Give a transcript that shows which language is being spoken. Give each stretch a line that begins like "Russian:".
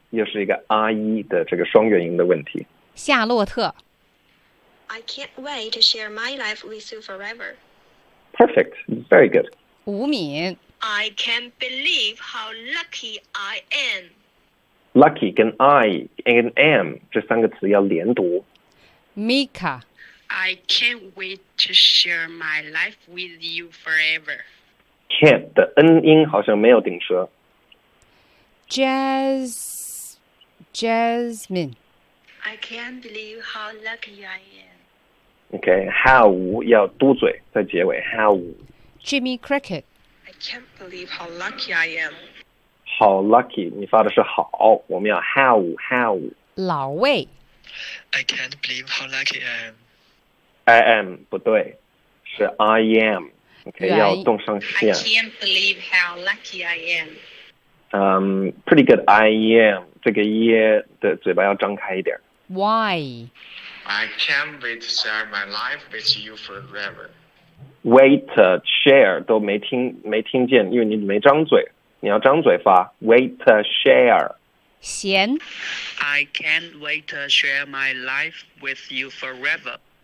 Chinese: 又是一个 R E 的这个双元音的问题。夏洛特。
English: I can't wait to share my life with you forever. Perfect, very good.
Chinese: 吴敏。
English: I can't believe how lucky I am.
Chinese: Lucky 跟
English: I and am
Chinese: 这三个词要连读。
English: Mika。 I can't wait to share my life with you forever.
Chinese: Can't 的 N 音好像没有顶舌。
English: Jazz. Jasmine. I can't believe how lucky I am. Okay, how 要嘟嘴在结尾 how. Jimmy Cricket. I can't believe how lucky I am. How lucky,
Chinese: 你发的是好，我们要 how. 老魏。
English: I can't believe how lucky I am. I am,
Chinese: 不对，是
English: I am. Okay,
Chinese: 要动上线。
English: I can't believe how lucky I am. Pretty good. I am.
Chinese: 这个 e 的嘴巴要张开一点。
English: Why? I can't wait to share my life with you forever.
Chinese: Wait, share 都没听见，因为你没张嘴，你要张嘴发。
English: Wait, share.
Chinese: 闲。
English: I can't wait to share my life with you forever.